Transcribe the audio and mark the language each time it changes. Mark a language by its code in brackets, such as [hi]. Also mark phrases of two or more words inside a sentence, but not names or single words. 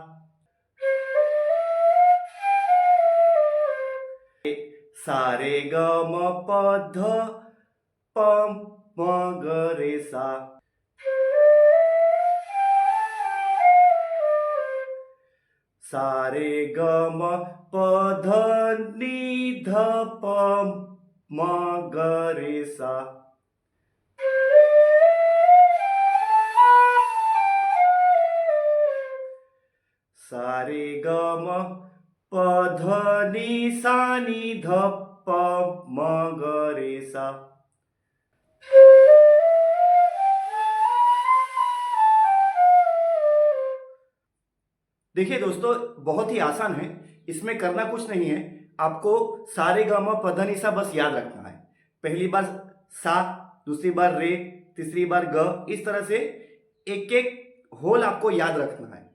[hi] सा रे ग म प ध प म ग रे सा, सा रे ग म प ध नि ध प म ग रे सा। सा रे ग म प ध नि सा नि ध प म ग रे सा। देखिए दोस्तों, बहुत ही आसान है। इसमें करना कुछ नहीं है। आपको सा रे ग म प ध नि सा बस याद रखना है। पहली बार सा, दूसरी बार रे, तीसरी बार ग, इस तरह से एक एक होल आपको याद रखना है।